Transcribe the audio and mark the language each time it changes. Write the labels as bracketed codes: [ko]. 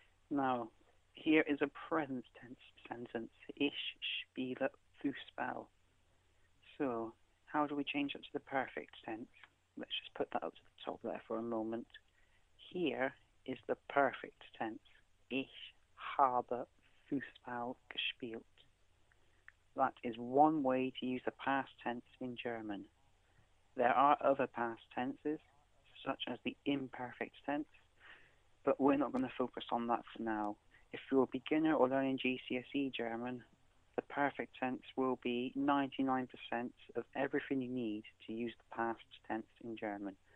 [en] Now, here is a present tense sentence. [de] Ich spiele Fußball. [en] So, how do we change it to the perfect tense? Let's just put that up to the top there for a moment. Here is the perfect tense. [de] Ich habe Fußball gespielt. [en] That is one way to use the past tense in German. There are other past tenses, such as the imperfect tense, but we're not going to focus on that for now. If you're a beginner or learning GCSE German, the perfect tense will be 99% of everything you need to use the past tense in German.